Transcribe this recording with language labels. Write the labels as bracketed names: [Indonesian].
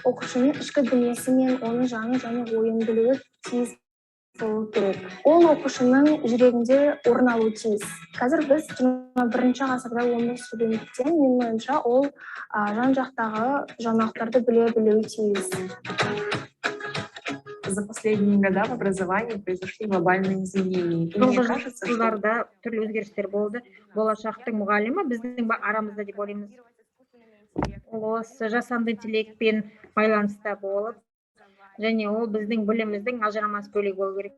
[Kazakh] Оқушының ішкі дүниесі мен оның жаны және ойын білуі тиіс болу керек. Ол оқушының жүрегінде орын алуы тиіс. Қазір біз 21-ші ғасырда өмір сүргендіктен, менің ойымша, ол жан-жақтағы жаңалықтарды біле білуі тиіс. [Russian] За последние года в образовании произошли глобальные изменения. [Kazakh] Соңғы жылдарда түрлі өзгерістер болды. Болашақтың мұғалімі біздің арамызда деп ойлаймыз. Осы жасанды интеллектпен байланыста болып, және ол біздің біліміміздің ажырамас бөлігі болу керек.